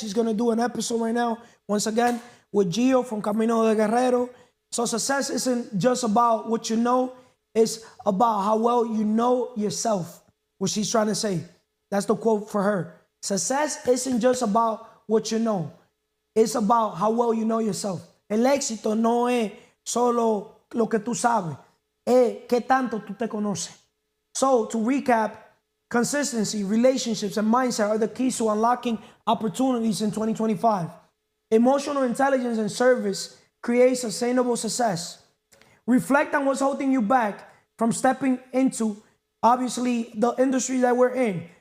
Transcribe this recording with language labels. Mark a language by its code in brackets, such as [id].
[en] She's going to do an episode right now, once again, with Gio from Camino de Guerrero. So success isn't just about what you know, it's about how well you know yourself, what she's trying to say. That's the quote for her. Success isn't just about what you know, it's about how well you know yourself. [es] El éxito no es solo lo que tú sabes, es qué tanto tú te conoces. [en] So, to recap, consistency, relationships, and mindset are the keys to unlocking opportunities in 2025. Emotional intelligence and service create sustainable success. Reflect on what's holding you back from stepping into, obviously, the industry that we're in.